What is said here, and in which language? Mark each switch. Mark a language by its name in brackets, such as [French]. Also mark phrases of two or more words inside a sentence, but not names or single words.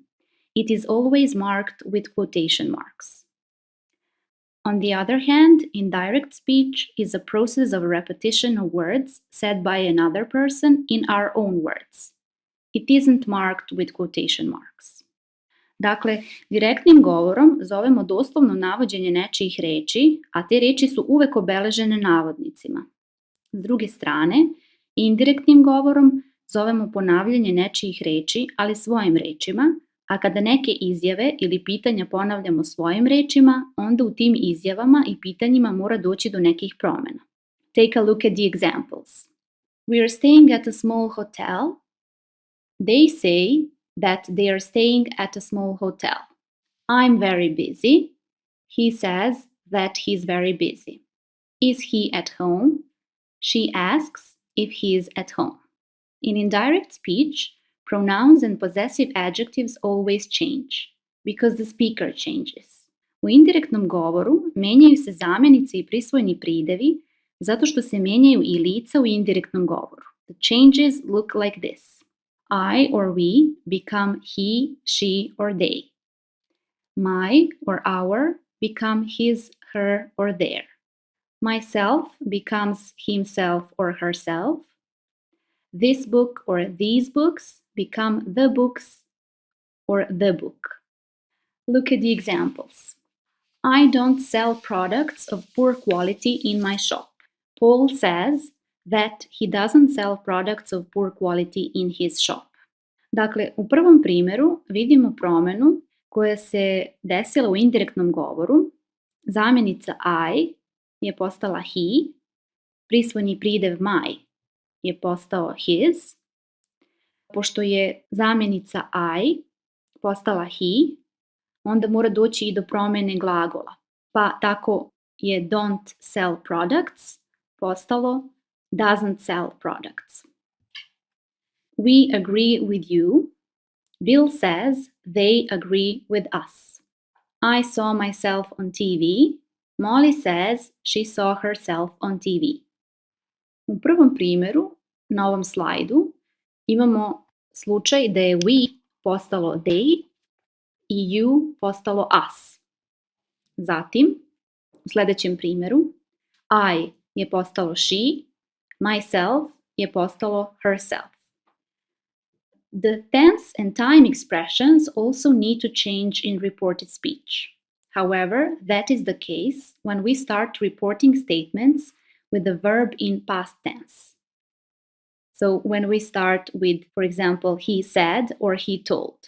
[English] It is always marked with quotation marks. On the other hand, indirect speech is a process of repetition of words said by another person in our own words. It isn't marked with quotation marks. [Serbian] Dakle, direktnim govorom zovemo doslovno navođenje nečijih reči, a te reči su uvek obeležene navodnicima. S druge strane, indirektnim govorom zovemo ponavljanje nečijih reči, ali svojim rečima, a kada neke izjave ili pitanja ponavljamo svojim rečima, onda u tim izjavama i pitanjima mora doći do nekih promjena. [English] Take a look at the examples. We are staying at a small hotel. They say that they are staying at a small hotel. I'm very busy. He says that he's very busy. Is he at home? She asks if he is at home. In indirect speech, pronouns and possessive adjectives always change because the speaker changes. [Serbian] U indirektnom govoru menjaju se zamjenice i prisvojni pridevi zato što se menjaju i lica u indirektnom govoru. [English] The changes look like this. I or we become he, she, or they. My or our become his, her, or their. Myself becomes himself or herself. This book or these books become the books or the book. Look at the examples. I don't sell products of poor quality in my shop. Paul says that he doesn't sell products of poor quality in his shop. [Serbian] Dakle, u prvom primjeru vidimo promjenu koja se desila u indirektnom govoru. Zamjenica I je postala he, prisvojni pridev my je postao his. Pošto je zamjenica I postala he, onda mora doći i do promjene glagola. Pa tako je [English] don't sell products [Serbian] postalo [English] doesn't sell products. We agree with you. Bill says they agree with us. I saw myself on TV. Molly says she saw herself on TV. [Serbian] U prvom primjeru, na ovom slajdu, imamo slučaj da je we postalo they i you postalo us. Zatim, u sljedećem primjeru, I je postalo she, myself je postalo herself. [English] The tense and time expressions also need to change in reported speech. However, that is the case when we start reporting statements with the verb in past tense. So when we start with, for example, he said or he told.